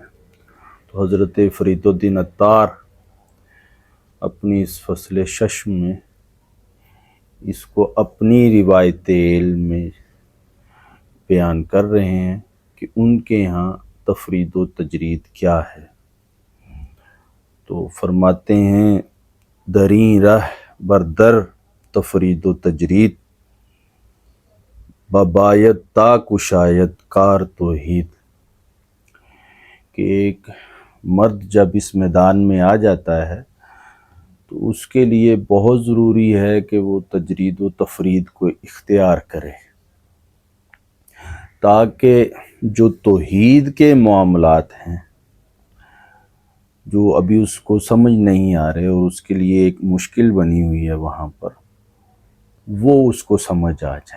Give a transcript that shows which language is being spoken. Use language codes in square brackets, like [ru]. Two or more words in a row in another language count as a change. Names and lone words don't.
[ur] تو حضرت فرید الدین عطار اپنی اس فصل ششم میں اس کو اپنی روایت علم میں بیان کر رہے ہیں کہ ان کے ہاں تفرید و تجرید کیا ہے۔ تو فرماتے ہیں: [fa] دریں رہ بردر تفرید و تجرید، بباید تا کشاید کار توحید۔ [ur] کہ ایک مرد جب اس میدان میں آ جاتا ہے تو اس کے لیے بہت ضروری ہے کہ وہ تجرید و تفرید کو اختیار کرے، تاکہ جو توحید کے معاملات ہیں جو ابھی اس کو سمجھ نہیں آ رہے اور اس کے لیے ایک مشکل بنی ہوئی ہے وہاں پر، وہ اس کو سمجھ آ جائیں۔